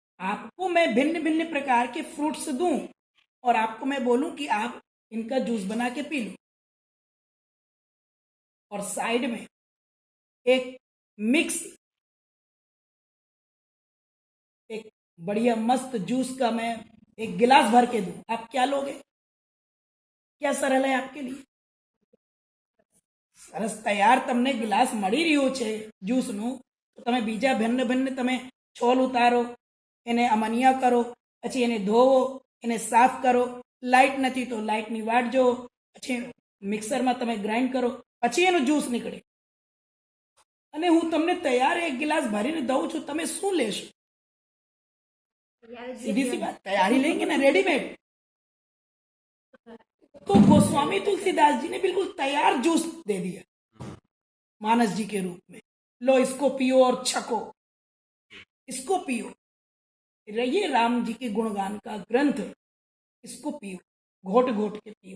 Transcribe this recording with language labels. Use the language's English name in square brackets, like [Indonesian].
[Hindi] आपको मैं भिन्न भिन्न प्रकार के फ्रूट्स दूं और आपको मैं बोलूं कि आप इनका जूस बना के पी लो, और साइड में एक मिक्स, एक बढ़िया मस्त जूस का मैं एक गिलास भर के दूं, आप क्या लोगे? क्या सरल है आपके लिए? [Gujarati] સરસ તૈયાર તમને ગ્લાસ મળી રહ્યો છે જ્યુસનું, તો તમે બીજા ભિન્ન ભિન્ન તમે છોલ ઉતારો, એને અમનિયા કરો, પછી એને ધોવો, એને સાફ કરો, લાઇટ નથી તો લાઇટની વાટ જોવો, પછી મિક્સરમાં તમે ગ્રાઇન્ડ કરો, પછી એનું જ્યુસ નીકળે, અને હું તમને તૈયાર એક ગ્લાસ ભરીને દઉં છું, તમે શું લેશો? [Hindi] सीधी सी बात, तैयारी लेंगे ना रेडीमेड। तो गोस्वामी तुलसीदास जी ने बिल्कुल तैयार जूस दे दिया मानस जी के रूप में, लो इसको पियो और छको, इसको पियो, ये राम जी के गुणगान का ग्रंथ, इसको पियो, घोट घोट के पियो।